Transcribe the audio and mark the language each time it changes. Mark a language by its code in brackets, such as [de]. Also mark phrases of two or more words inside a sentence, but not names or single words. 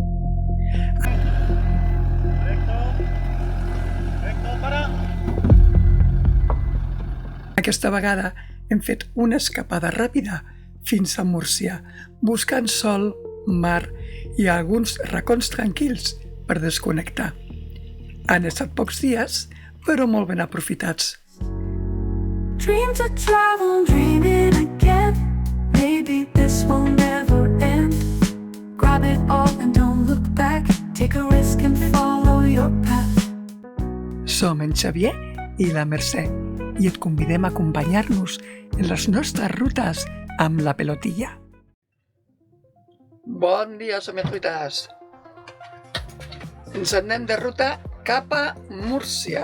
[ca] Aquesta vegada hem fet una escapada ràpida fins a Múrcia, buscant sol, mar i alguns racons tranquils per desconnectar. Han estat pocs dies, però molt ben aprofitats. [en] Dream to travel, dreaming again. Maybe this will never end. Grab it all and don't look back. Take a risk and follow your path. [ca] Som en Xavier i la Mercè i et convidem a acompanyar-nos en les nostres rutes amb la pelotilla. Bon dia, somiatruites! Ens anem de ruta cap a Múrcia.